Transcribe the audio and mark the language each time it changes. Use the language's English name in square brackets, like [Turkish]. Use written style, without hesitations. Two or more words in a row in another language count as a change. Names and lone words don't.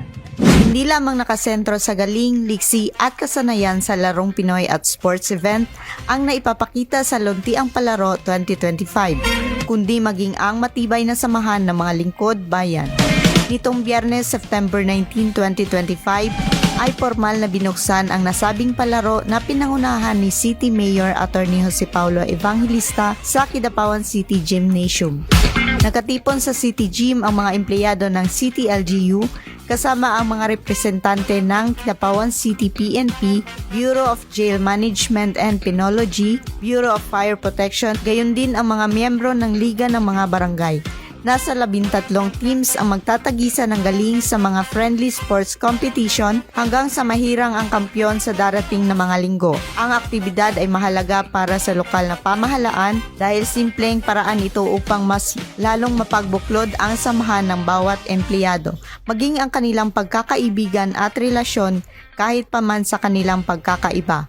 [Filipino] Hindi lamang nakasentro sa galing, liksi at kasanayan sa larong Pinoy at [English] sports event [Filipino] ang naipapakita sa Luntiang Palaro 2025, kundi maging ang matibay na samahan ng mga lingkod bayan. Nitong Biyernes, September 19, 2025, ay formal na binuksan ang nasabing palaro na pinangunahan ni City Mayor Attorney Jose Paulo Evangelista sa Kidapawan City Gymnasium. Nakatipon sa City Gym ang mga empleyado ng City LGU kasama ang mga representante ng Kidapawan City PNP, Bureau of Jail Management and Penology, Bureau of Fire Protection, gayon din ang mga miyembro ng Liga ng mga Barangay. Nasa 13 teams ang magtatagisa ng galing sa mga [English] friendly sports competition [Filipino] hanggang sa mahirang ang kampyon sa darating na mga linggo. Ang aktibidad ay mahalaga para sa lokal na pamahalaan dahil simpleng paraan ito upang mas lalong mapagbuklod ang samahan ng bawat empleyado, maging ang kanilang pagkakaibigan at relasyon kahit pa man sa kanilang pagkakaiba.